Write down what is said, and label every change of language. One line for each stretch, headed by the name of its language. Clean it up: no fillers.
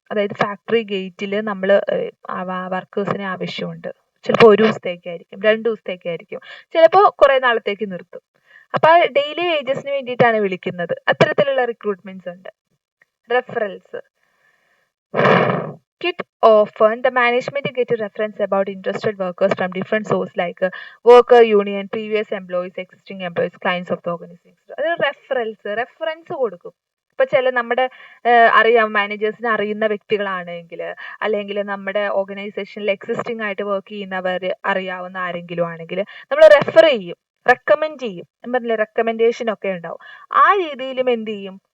Malayalam: അതായത് ഫാക്ടറി ഗേറ്റിൽ നമ്മൾ വർക്കേഴ്സിനെ ആവശ്യമുണ്ട്. ചിലപ്പോൾ 1 ദിവസത്തേക്കായിരിക്കും, 2 ദിവസത്തേക്കായിരിക്കും, ചിലപ്പോൾ കുറെ നാളത്തേക്ക് നിർത്തും. അപ്പൊ ഡെയിലി വേജസിന് വേണ്ടിയിട്ടാണ് വിളിക്കുന്നത്. അത്തരത്തിലുള്ള റിക്രൂട്ട്മെന്റ്സ് ഉണ്ട്. Referrals.
English: Often the management get a reference about interested workers from different sources like worker union, previous employees, existing employees, clients of the organization.
Malayalam: അത് റെഫറൻസ് കൊടുക്കും. ഇപ്പൊ ചില നമ്മുടെ മാനേജേഴ്സിന് അറിയുന്ന വ്യക്തികളാണെങ്കിൽ, അല്ലെങ്കിൽ നമ്മുടെ ഓർഗനൈസേഷനിൽ എക്സിസ്റ്റിംഗ് ആയിട്ട് വർക്ക് ചെയ്യുന്നവർ അറിയാവുന്ന ആരെങ്കിലും ആണെങ്കിൽ നമ്മൾ റെഫർ ചെയ്യും, റെക്കമെൻഡ് ചെയ്യും. പറഞ്ഞില്ലേ, റെക്കമെൻഡേഷൻ ഒക്കെ ഉണ്ടാവും. ആ രീതിയിലും എന്ത് ചെയ്യും?